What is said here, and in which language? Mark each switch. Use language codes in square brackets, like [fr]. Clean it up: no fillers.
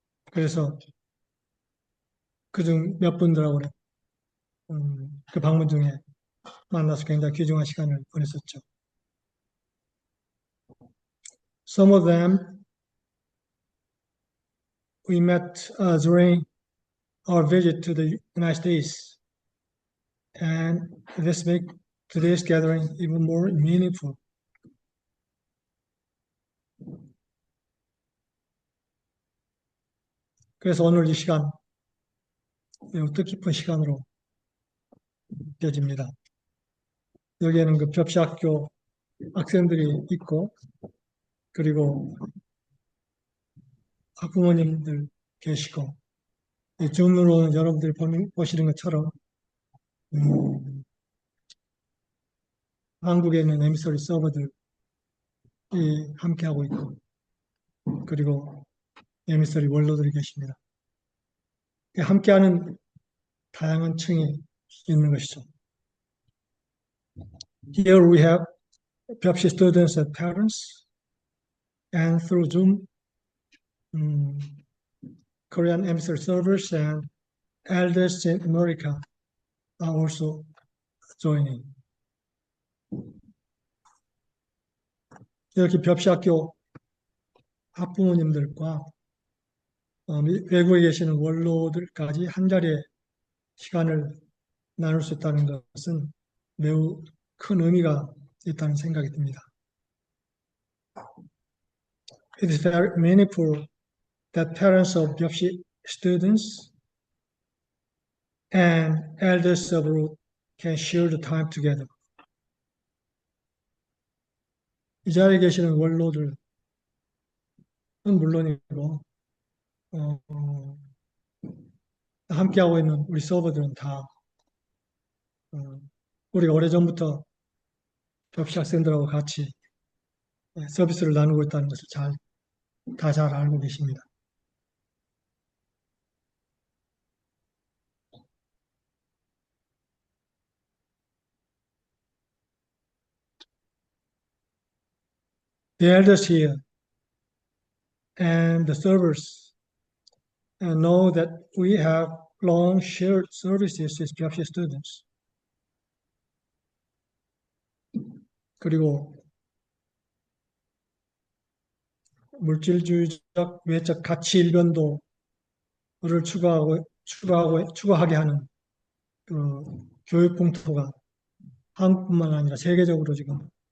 [ko] 그래서 그중 몇 분들하고 그 방문 중에 만나서 굉장히 귀중한 시간을 보냈었죠. [en] Some of them we met during our visit to the United States, and this makes today's gathering even more meaningful. [ko] 그래서 오늘 이 시간 매우 뜻깊은 시간으로 느껴집니다. 여기에는 그 벽시학교 학생들이 있고 그리고 학부모님들 계시고 줌으로 여러분들이 보시는 것처럼 한국에 있는 에미서리 서버들이 함께하고 있고 그리고 에미서리 원로들이 계십니다. 함께하는 다양한 층이 있는 것이죠. [en] Here we have Byopsi students and parents, and through Zoom, Korean emissary servers and elders in America are also joining. [ko] 이렇게 벽시학교 학부모님들과 외국에 계시는 원로들까지 한 자리에 시간을 나눌 수 있다는 것은 매우 큰 의미가 있다는 생각이 듭니다. [en] It is very meaningful that parents of Byopsi students and elders abroad can share the time together. [ko] 이 자리에 계시는 원로들은 물론이고 함께하고 있는 우리 서버들은 다 우리가 오래전부터 벽시 학생들하고 같이 서비스를 나누고 있다는 것을 다 잘 알고 계십니다. [en] The elders here and the servers know that we have long shared services with Byopsi students. [ko] 그리고 물질주의적 외적 가치 일변도를 추구하게 하는 그 교육 공토가 한국뿐만 아니라 세계적으로 지금